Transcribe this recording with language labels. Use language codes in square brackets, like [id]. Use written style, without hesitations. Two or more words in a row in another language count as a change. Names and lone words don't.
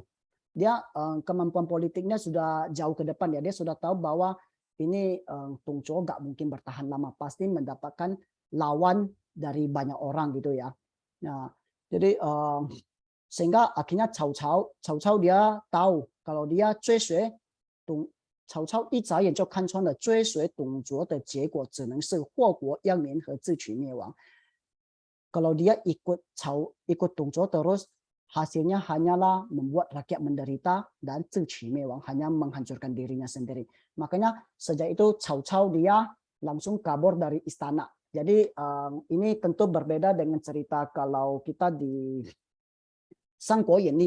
[id] Dia kemampuan politiknya sudah jauh ke depan ya. Dia sudah tahu bahwa ini Dong Zhuo nggak mungkin bertahan lama, pasti mendapatkan lawan dari banyak orang gitu ya. Nah, jadi sehingga akhirnya Cao Cao dia tahu kalau dia [zh] 追随 Cao Cao 一眨眼就看穿了追随董卓的结果只能是祸国殃民和自取灭亡。 [id] Kalau dia ikut Dong Zhuo terus, hasilnya hanyalah membuat rakyat menderita dan [zh] 自取灭亡, [id] hanya menghancurkan dirinya sendiri. Makanya sejak itu Cao Cao dia langsung kabur dari istana. Jadi ini tentu berbeda dengan cerita kalau kita di Sang Kuo Yan Li.